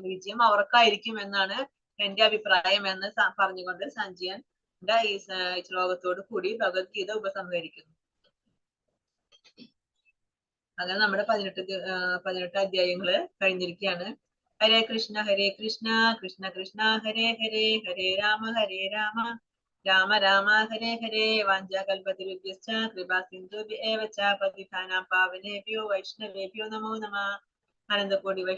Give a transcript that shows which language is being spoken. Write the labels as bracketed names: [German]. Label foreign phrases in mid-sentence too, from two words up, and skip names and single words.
[Malayalam] വിജയം അവർക്കായിരിക്കും എന്നാണ് എന്റെ അഭിപ്രായം എന്ന് പറഞ്ഞുകൊണ്ട് സഞ്ജയൻ ഈ ശ്ലോകത്തോട് കൂടി ഭഗവത്ഗീത ഉപസംഹരിക്കുന്നു. അങ്ങനെ നമ്മുടെ 18 അധ്യായങ്ങള് കഴിഞ്ഞിരിക്കുകയാണ്. [Sanskrit] ഹരേ കൃഷ്ണ കൃഷ്ണ കൃഷ്ണ ഹരേ ഹരേ, ഹരേ രാമ രാമ രാമ ഹരേ ഹരേ. വാഞ്ചാകൽപതരുഭ്യശ്ച കൃപാ സിന്ധുഭ്യ ഏവ ച പതിതാനാം പാവനേഭ്യോ വൈഷ്ണവേഭ്യോ നമോ നമഃ. അനന്തകോടി